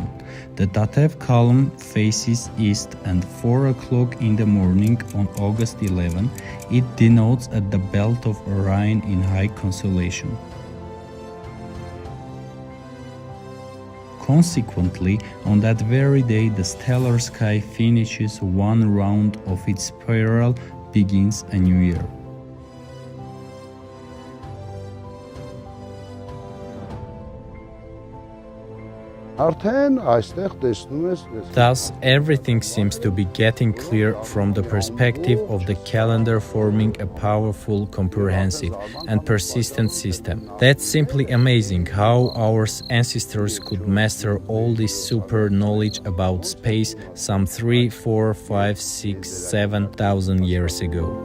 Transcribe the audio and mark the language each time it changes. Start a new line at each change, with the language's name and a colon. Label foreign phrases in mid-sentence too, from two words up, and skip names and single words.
English: The Tatev column faces east and 4 o'clock in the morning on August 11, it denotes at the belt of Orion in Hayk constellation. Consequently, on that very day, the stellar sky finishes one round of its spiral, begins a new year.
Armenian: արդեն այստեղ տեսնում ես
English: Thus, everything seems to be getting clear from the perspective of the calendar forming a powerful, comprehensive, and persistent system. That's simply amazing how our ancestors could master all this super knowledge about space some 3, 4, 5, 6, 7,000 years ago.